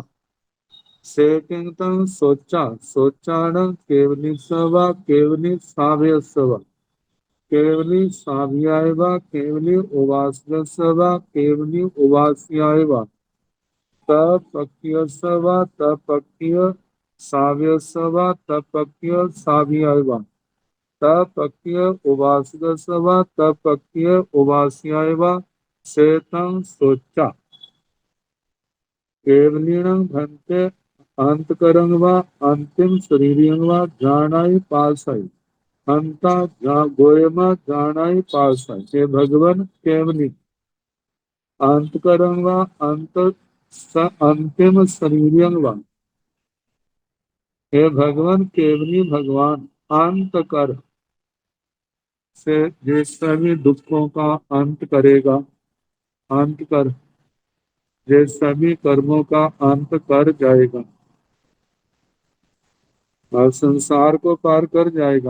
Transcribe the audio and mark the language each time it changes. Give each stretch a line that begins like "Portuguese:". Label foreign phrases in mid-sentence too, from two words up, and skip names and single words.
Prakrit languages: सेकिंतन सोचा सोचानं केवली सवा केवली साव्य सवा केवली साव्यायवा केवली उवास्य सवा केवली उवास्यायवा तपक्य सवा तपक्य साव्य सवा तपक्य साव्यायवा तपक्य उवास्य सवा तपक्य उवास्यायवा सेतं सोचा केवलीनं भंते अंतकरं वा अंतिम शरीरियं वा जानाई पासाई, अंता गोयमा जानाई पासाई।
Hindi: हे भगवान
Prakrit languages: केवली अंतकरं वा अंतिम शरीरियं वा,
Hindi: हे भगवान केवली भगवान अंत कर से ये सभी दुखों का अंत करेगा। अंत कर ये सभी कर्मों का अंत कर जाएगा और संसार को पार कर जाएगा।